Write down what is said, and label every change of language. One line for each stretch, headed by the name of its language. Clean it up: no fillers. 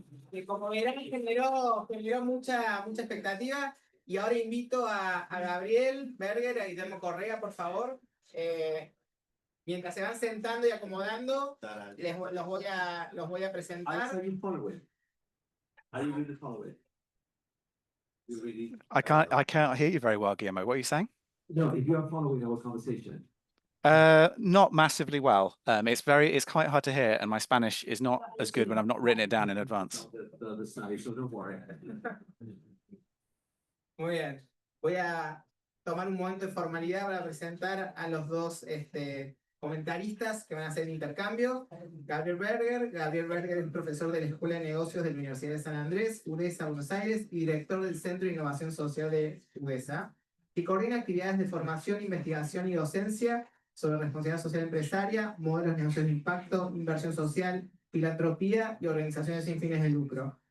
Spanish: Que como verán, generó mucha expectativa. Y ahora invito a Gabriel Berger, a Guillermo Correa, por favor. Mientras se van sentando y acomodando, los voy a presentar.
English: I can't hear you very well, Guillermo. What are you saying? No, if you are following our conversation. Not massively well. It's quite hard to hear, and my Spanish is not as good when I've not written it down in advance. The study, so don't worry.
Spanish: Muy bien. Voy a tomar un momento de formalidad para presentar a los dos comentaristas que van a hacer el intercambio. Gabriel Berger es profesor de la Escuela de Negocios de la Universidad de San Andrés, UDESA, Buenos Aires, y director del Centro de Innovación Social de UDESA, que coordina actividades de formación, investigación y docencia sobre responsabilidad social empresaria, modelos de negocios de impacto, inversión social, filantropía y organizaciones sin fines de lucro.